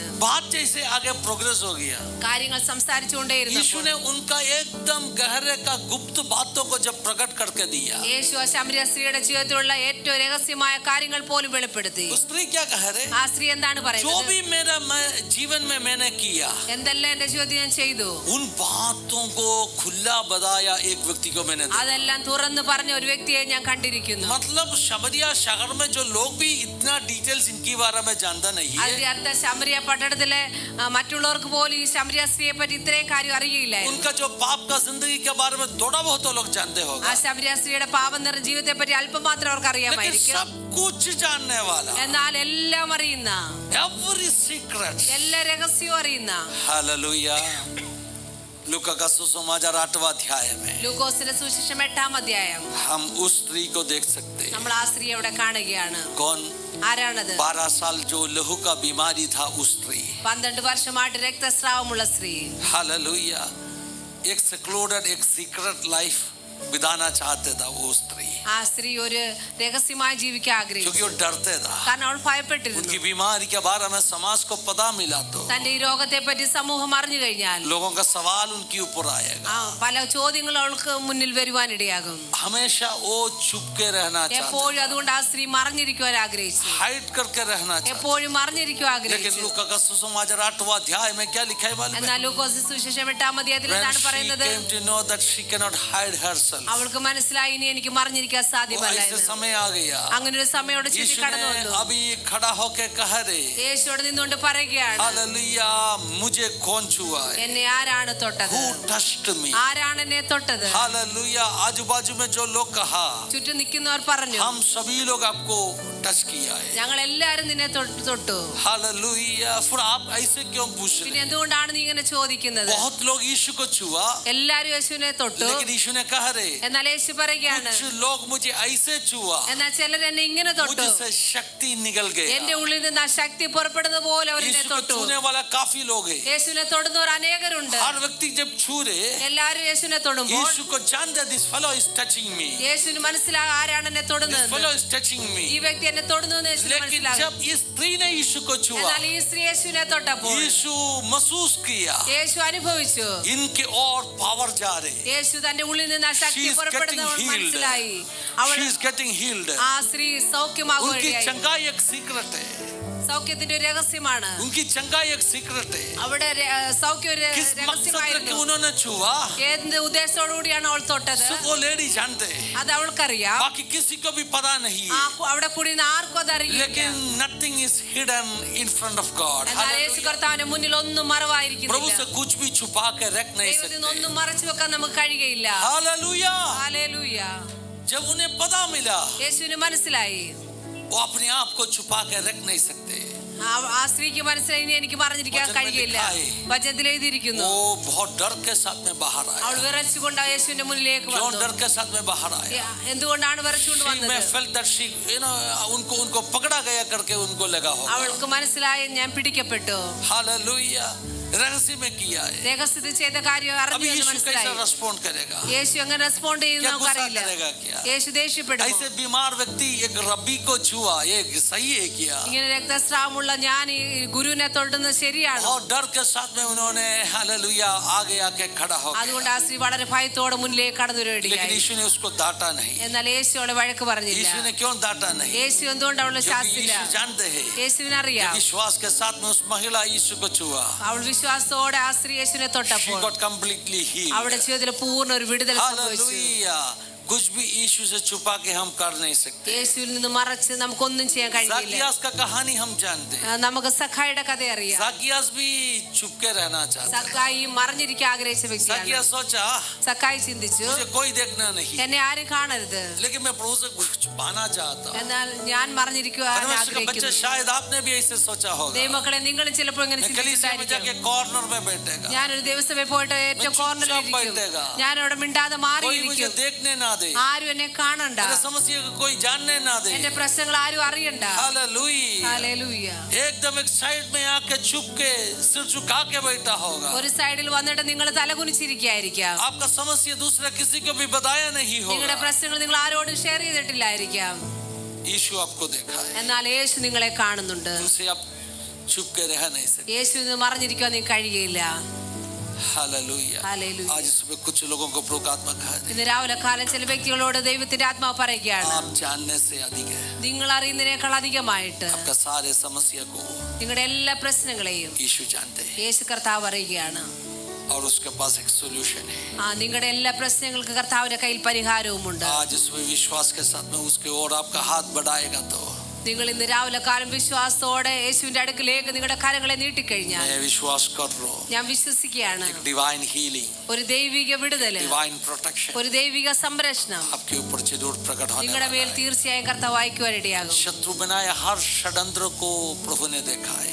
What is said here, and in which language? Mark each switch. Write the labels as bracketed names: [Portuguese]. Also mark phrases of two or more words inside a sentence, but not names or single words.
[Hindi] बात जैसे आगे प्रोग्रेस हो गया, [Malayalam] കാര്യങ്ങൾ സംസാരിച്ചുകൊണ്ടേയിരുന്നു. [Hindi] यीशु ने उनका एकदम गहरे का गुप्त बातों को जब प्रकट करके दिया। [Malayalam] യേശു ആ ശമരിയ സ്ത്രീയുടെ ജീവിതത്തിലുള്ള ഏറ്റവും രഹസ്യമായ കാര്യങ്ങൾ പോലും വെളിപ്പെടുത്തി. [Hindi] उस स्त्री क्या कह रहे? [Malayalam] ആ സ്ത്രീ എന്താണ് [Hindi] जो [Malayalam] പറയുന്നത്? [Hindi] भी मेरा जीवन में मैंने किया, [Malayalam] എന്തെല്ലാം എന്റെ ജീവിതത്തിൽ ഞാൻ ചെയ്തു, [Hindi] उन बातों को खुला बताया एक व्यक्ति को मैंने देखा। [Malayalam] അതെല്ലാം തുറന്നു പറഞ്ഞ ഒരു വ്യക്തിയെ ഞാൻ കണ്ടിരിക്കുന്നു. [Hindi] मतलब शमरिया शहर में जो लोग भी इतना डिटेल्स इनके बारे में जानता नहीं है, [Malayalam] അതിന്റെ അർത്ഥം ശമരിയ പട്ടണത്തിലെ മറ്റുള്ളവർക്ക് പോലും ഈ ശമരിയ സ്ത്രീയെ പറ്റി ഇത്രയും കാര്യം അറിയില്ലായിരുന്നു. [Hindi] उनका जो पाप का जिंदगी के बारे में थोड़ा बहुत तो लोग जानते [Malayalam] ആ [Hindi] होगा, [Malayalam] ശമരിയ സ്ത്രീയുടെ പാപം നിറഞ്ഞ ജീവിതത്തെ പറ്റി അല്പം മാത്രം അവർക്ക് [Hindi] लेकिन [Malayalam] അറിയാമായിരിക്കും. [Hindi] सब कुछ जानने वाला, [Malayalam] എന്നാൽ എല്ലാം അറിയുന്ന, [English] every secret, [Malayalam] എല്ലാ രഹസ്യവും അറിയുന്ന, [Hindi] हालेलुया। लूका का सुसमाचार 8वां अध्याय में [Malayalam] ലൂക്കോസിന്റെ സുവിശേഷം 8-ാം അധ്യായം [Hindi] हम उस स्त्री को देख सकते हैं। [Malayalam] നമ്മൾ ആ സ്ത്രീ അവിടെ കാണുകയാണ്. [Hindi] कौन? [Malayalam] ആരാണത്? [Hindi] 12 साल जो लहू का बीमारी था, उस स्त्री। [Malayalam] 12 വർഷമായിട്ട് രക്തസ്രാവമുള്ള സ്ത്രീ. [Hindi] हालेलुया। एक सेक्लूडेड, एक [English] secret life [Hindi] बिताना चाहते था वो स्त्री, [Malayalam] ആ സ്ത്രീ ഒരു രഹസ്യമായി ജീവിക്കാൻ [Hindi] क्योंकि [Malayalam] ആഗ്രഹിച്ചു. [Hindi] वो डरते था। [Malayalam] കാരണം അവൾ ഭയപ്പെട്ടിരുന്നു. [Hindi] उनकी बीमारी के बारे में समाज को पता मिला तो [Malayalam] തന്റെ ഈ രോഗത്തെ പറ്റി സമൂഹം അറിഞ്ഞു കഴിഞ്ഞാൽ [Hindi] लोगों का सवाल उनके ऊपर आएगा। [Malayalam] പല ചോദ്യങ്ങൾ അവൾക്ക് മുന്നിൽ വരുവാനിടയാകും. [Hindi] हमेशा वो छुप के रहना चाहते, [Malayalam] എപ്പോഴും അതുകൊണ്ട് ആ സ്ത്രീ മറിഞ്ഞിരിക്കുവാൻ ആഗ്രഹിച്ചു. [Hindi] हाइड करके रहना चाहते। [Malayalam] എപ്പോഴും മറിഞ്ഞിരിക്കുവാൻ [Hindi] लेकिन [Malayalam] ആഗ്രഹിച്ചു. [Hindi] लूका का सुसमाचार 8वां अध्याय में क्या लिखा है मालूम है? [Malayalam] എന്നാൽ ലൂക്കോസ് സുവിശേഷം 8-ാം അധ്യായത്തിൽ [English] When [Malayalam] എന്താണ് [English] she [Malayalam] പറയുന്നത്? [English] came to know that she cannot hide herself, [Malayalam] അവൾക്ക് മനസ്സിലായി ഇനി എനിക്ക് മറിഞ്ഞിരിക്കാൻ [Hindi] वो [Malayalam] സാധ്യമല്ല [Hindi] ऐसे [Malayalam] എന്ന്. [Hindi] समय आ गया। [Malayalam] അങ്ങനെ ഒരു സമയോടെ ചുറ്റി [Hindi] यीशु [Malayalam] കടന്നു [Hindi] ने [Malayalam] വന്നു. [Hindi] अभी खड़ा होके कह रहे, [Malayalam] യേശുവോട് നിന്നുകൊണ്ട് പറയുകയാണ്, [Hindi] हालेलुया, मुझे कौन छुआ है? [Malayalam] എന്നെ ആരാണ് തൊട്ടത്? [English] Who touched me? [Malayalam] ആരാണ് എന്നെ തൊട്ടത്? [Hindi] हालेलुया। आजू बाजू में जो लोग कहा, [Malayalam] ചുറ്റും നിൽക്കുന്നവർ പറഞ്ഞു, [Hindi] हम सभी लोग आपको टच किया है। [Malayalam] ഞങ്ങൾ എല്ലാരും നിന്നെ തൊട്ടു. [Hindi] हालेलुया। फिर आप ऐसे क्यों पूछ [Malayalam] പിന്നെ [Hindi] रहे? [Malayalam] എന്തുകൊണ്ടാണ് നീ ഇങ്ങനെ ചോദിക്കുന്നത്? [Hindi] बहुत लोग यीशु को छुआ, [Malayalam] എല്ലാരും യേശുവിനെ തൊട്ടു. [Hindi] लेकिन यीशु ने कह रहे, [Malayalam] എന്നാൽ യേശു പറയുകയാണ്, [Hindi] कुछ लोग मुझे ऐसे छुआ, [Malayalam] എന്നാൽ ചിലർ എന്നെ ഇങ്ങനെ തൊട്ടു. [Hindi] मुझसे शक्ति निकल [Malayalam] എന്റെ [Hindi] गई। [Malayalam] ഉള്ളിൽ നിന്ന് ആ ശക്തി പുറപ്പെടുന്ന പോലെ അവർ എന്നെ [Hindi] यीशु को [Malayalam] തൊട്ടു. [Hindi] छूने वाला काफी लोग हैं। [Malayalam] യേശുവിനെ തൊടുന്നവർ അനേകരുണ്ട്. [Hindi] हर व्यक्ति जब छू रहे, [Malayalam] എല്ലാരും യേശുവിനെ തൊടുമ്പോൾ [Hindi] यीशु को जानते, [English] this fellow is touching me, [Malayalam] യേശുവിന് മനസ്സിലാകും ആരാണ് എന്നെ [English] दिस [Malayalam] തൊടുന്നത്. [English] fellow is touching [Malayalam] ഈ [English] मी। [Malayalam] വ്യക്തി എന്നെ തൊടുന്നു എന്ന് യേശുവിന് [Hindi] लेकिन [Malayalam] മനസ്സിലാകും. [Hindi] जब इस स्त्री ने यीशु को छुआ, [Malayalam] എന്നാൽ ഈ സ്ത്രീ യേശുവിനെ തൊട്ടപ്പോൾ [Hindi] यीशु महसूस किया [Malayalam] യേശു അനുഭവിച്ചു. [Hindi] इनके और पावर जा रहे, [Malayalam] യേശു തന്റെ ഉള്ളിൽ നിന്ന് ആ [English] she [Malayalam] ശക്തി [English] is getting [Malayalam] പുറപ്പെടുന്നവൾ [English] healed, [Malayalam] മനസ്സിലായി. അവൾ [English] she is getting healed। [Malayalam] ആ സ്ത്രീ [Hindi] उनकी [Malayalam] സൗഖ്യമാകുകയായി. [Hindi] चंगाई एक सीक्रेट है, [Malayalam] സൗഖ്യത്തിന്റെ ഒരു രഹസ്യമാണ്. [Hindi] उनकी चंगाई एक सीक्रेट है। [Malayalam] അവിടെ സൗഖ്യം ഒരു [Hindi] किस मकसद लेके [Malayalam] രഹസ്യമായിരുന്നു. [Hindi] उन्होंने छुआ, [Malayalam] എന്ത് ഉദ്ദേശത്തോടു കൂടിയാണ് അവൾ തൊട്ടത്? [Hindi] सिर्फ वो लेडी जानते हैं, [Malayalam] അത് അവൾക്കറിയാം. [Hindi] बाकी किसी को भी पता नहीं [Malayalam] ആ [Hindi] है। [Malayalam] അവിടെ കൂടി ആർക്കും അതറിയില്ല. [English] लेकिन nothing is hidden in front of God। [Malayalam] എന്നാൽ യേശു [English] Hallelujah। [Malayalam] കർത്താവിന്റെ മുന്നിൽ ഒന്നും [Hindi] प्रभु [Malayalam] മറവായിരിക്കുന്നില്ല. [Hindi] से कुछ भी छुपा के रख नहीं [Malayalam] ദൈവത്തിൽ നിന്ന് [Hindi] सकते। [Malayalam] ഒന്നും മറച്ചു വെക്കാൻ നമുക്ക് കഴിയുകയില്ല. [Hindi] हालेलुया। [Malayalam] ഹല്ലേലൂയ. [Hindi] जब उन्हें पता मिला, [Malayalam] യേശുവിന് മനസ്സിലായി [Hindi] वो अपने आप को छुपा के रख नहीं सकते। [Malayalam] ആ സ്ത്രീക്ക് മനസ്സിലായി ഇനി എനിക്ക് പറഞ്ഞിരിക്കാൻ കഴിയില്ല. വചനത്തിൽ എഴുതിയിരിക്കുന്നു, [Hindi] वो बहुत डर के साथ में बाहर आया. [Malayalam] അവൾ വിറച്ചുകൊണ്ട് യേശുവിന്റെ മുന്നിലേക്ക് [Hindi] क्यों [Malayalam] വന്നു. [Hindi] डर के साथ में बाहर आया? [Malayalam] എന്തുകൊണ്ടാണ് വിറച്ചുകൊണ്ട് വന്നത്? [English] मैं felt that she, you know, [Hindi] उनको पकड़ा गया करके उनको लगा होगा. [Malayalam] അവൾക്ക് മനസ്സിലായി ഞാൻ പിടിക്കപ്പെട്ടു. [Hindi] हालेलुया. रहस्य में किया है. [Malayalam] രഹസ്യത്തിൽ ചെയ്ത കാര്യം [Hindi] अभी [Malayalam] അറിഞ്ഞു [Hindi] यीशु [Malayalam] മനസ്സിലായി. [Hindi] कैसे रेस्पॉन्ड करेगा? [Malayalam] യേശു എങ്ങനെ റെസ്പോണ്ട് ചെയ്യുന്നു [Hindi] क्या गुस्सा [Malayalam] നമുക്കറിയില്ല. [Hindi] करेगा क्या? [Malayalam] യേശു ദേഷ്യപ്പെടും. [Hindi] ऐसे बीमार व्यक्ति एक रब्बी को छुआ, ये सही है क्या? [Malayalam] ഇങ്ങനെ രക്തസ്രാവമുള്ള ഞാൻ ഈ ഗുരുവിനെ തൊടുന്നത് ശരിയാണ്. [Hindi] और डर के साथ में उन्होंने हालेलुया आगे आके खड़ा हो गया. [Malayalam] അതുകൊണ്ട് ആ സ്ത്രീ വളരെ ഭയത്തോടെ മുന്നിലേക്ക് കടന്നു [Hindi] लेकिन [Malayalam] വരികയായി. [Hindi] यीशु ने उसको डांटा नहीं. [Malayalam] എന്നാൽ യേശു അവളെ വഴക്ക് പറഞ്ഞില്ല. [Hindi] यीशु ने क्यों डांटा नहीं? [Malayalam] യേശു എന്തുകൊണ്ട് അവളെ [Hindi] क्योंकि [Malayalam] ശാസിച്ചില്ല? [Hindi] यीशु जानते हैं [Malayalam] യേശുവിനറിയാം. [Hindi] विश्वास के साथ में उस महिला यीशु को छुआ. [Malayalam] അവൾ വിശ്വാസത്തോടെ ആ സ്ത്രീ യേശുവിനെ [English] She [Malayalam] തൊട്ടപ്പോൾ [English] got completely healed. [Malayalam] അവളുടെ ജീവിതത്തിൽ പൂർണ്ണ ഒരു വിടുതൽ സംഭവിച്ചു. [Hindi] हालेलुया. कुछ भी यीशु से छुपा के हम कर नहीं सकते. [Malayalam] യേശുവിൽ നിന്ന് മറച്ച് നമുക്കൊന്നും ചെയ്യാൻ കഴിയില്ല. [Hindi] ज़ाकियास का कहानी हम जानते हैं. [Malayalam] നമുക്ക് സഖായിയുടെ കഥ അറിയാം. [Hindi] ज़ाकियास भी छुप के रहना चाहता. [Malayalam] സഖായി മറിഞ്ഞിരിക്കാൻ ആഗ്രഹിച്ച വ്യക്തിയാണ്. [Hindi] ज़ाकियास सोचा [Malayalam] സഖായി ചിന്തിച്ചു, [Hindi] मुझे कोई देखना नहीं, [Malayalam] എന്നെ ആരും കാണരുത്, [Hindi] लेकिन मैं प्रभु से कुछ छुपाना चाहता हूँ. [Malayalam] എന്നാൽ ഞാൻ മറിഞ്ഞിരിക്കുവാൻ [Hindi] परमेश्वर के बच्चे [Malayalam] ആഗ്രഹിക്കുന്നു. [Hindi] शायद आपने भी ऐसे सोचा होगा. [Malayalam] ദൈവമക്കളെ നിങ്ങളും ചിലപ്പോൾ ഇങ്ങനെ [Hindi] मैं कलीसिया में जाके [Malayalam] ചിന്തിച്ചിട്ടായിരിക്കും. [Hindi] कॉर्नर में बैठेगा. [Malayalam] ഞാനൊരു ദിവസമേ പോയിട്ട് ഏറ്റവും കോർണറിൽ ഇരിക്കും. ഞാൻ അവിടെ മിണ്ടാതെ [Hindi] कोई मुझे [Malayalam] മാറിയിരിക്കും. [Hindi] देखने ना दे. [Malayalam] ആരും എന്നെ കാണണ്ട. [Hindi] मेरे समस्या को कोई जानने ना दे. [Malayalam] എന്റെ പ്രശ്നങ്ങൾ ആരും അറിയണ്ട. [Hindi] हालेलुया. [Malayalam] ഹല്ലേലൂയ. [Hindi] एकदम एक साइड में आके छुप के सिर झुका के बैठा होगा. [Malayalam] ഒരു സൈഡിൽ വന്നിട്ട് നിങ്ങൾ തലകുനിച്ചിരിക്കുകയായിരിക്കാം. [Hindi] आपका समस्या दूसरा किसी को भी बताया नहीं [Malayalam] നിങ്ങളുടെ [Hindi] होगा. [Malayalam] പ്രശ്നങ്ങൾ നിങ്ങൾ ആരോടും ഷെയർ ചെയ്തിട്ടില്ലായിരിക്കാം. [Hindi] यीशु आपको देखा है. [Malayalam] എന്നാൽ യേശു നിങ്ങളെ കാണുന്നുണ്ട്. [Hindi] उनसे आप छुप के रह नहीं सकते. [Malayalam] യേശുവിൽ നിന്ന് മറിഞ്ഞിരിക്കാൻ നിങ്ങൾക്ക് കഴിയുകയില്ല. [Hindi] हालेलुया. [Malayalam] ഹല്ലേലൂയ. [Hindi] आज सुबह कुछ लोगों को प्रभु का आत्मा कहा है, [Malayalam] ഇന്ന് രാവിലെ കാലം ചില വ്യക്തികളോട് ദൈവത്തിന്റെ ആത്മാവ് പറയുകയാണ്, [Hindi] आप जानने से अधिक है. [Malayalam] നിങ്ങൾ അറിയുന്നതിനേക്കാൾ അധികമായിട്ട് [Hindi] आपका सारे समस्या को [Malayalam] നിങ്ങളുടെ എല്ലാ പ്രശ്നങ്ങളെയും [Hindi] यीशु जानते हैं [Malayalam] യേശു കർത്താവ് അറിയുകയാണ്. [Hindi] और उसके पास एक सॉल्यूशन है. [Malayalam] നിങ്ങളുടെ എല്ലാ പ്രശ്നങ്ങൾക്ക് കർത്താവിന്റെ കയ്യിൽ പരിഹാരവുമുണ്ട്. [Hindi] आज सुबह विश्वास के साथ में उसके और आपका हाथ बढ़ाएगा तो [Malayalam] നിങ്ങൾ ഇന്ന് രാവിലെ കാലം വിശ്വാസത്തോടെ യേശുവിന്റെ അടുക്കിലേക്ക് നിങ്ങളുടെ കരങ്ങളെ നീട്ടിക്കഴിഞ്ഞാൽ [Hindi] मैं विश्वास कर रहा हूँ [Malayalam] ഞാൻ വിശ്വസിക്കുകയാണ്, [English] एक divine healing, [Malayalam] ഒരു ദൈവിക വിടുതല്, [English] divine protection [Malayalam] ഒരു ദൈവിക സംരക്ഷണം [Hindi] आपके ऊपर जरूर प्रकट होने [Malayalam] നിങ്ങളുടെ മേൽ [Hindi] वाला है. [Malayalam] തീർച്ചയായും കർത്താവ് അയക്കുവാനിടയാകും. [Hindi] शत्रु बनाया हर षड्यंत्र को प्रभु ने देखा है.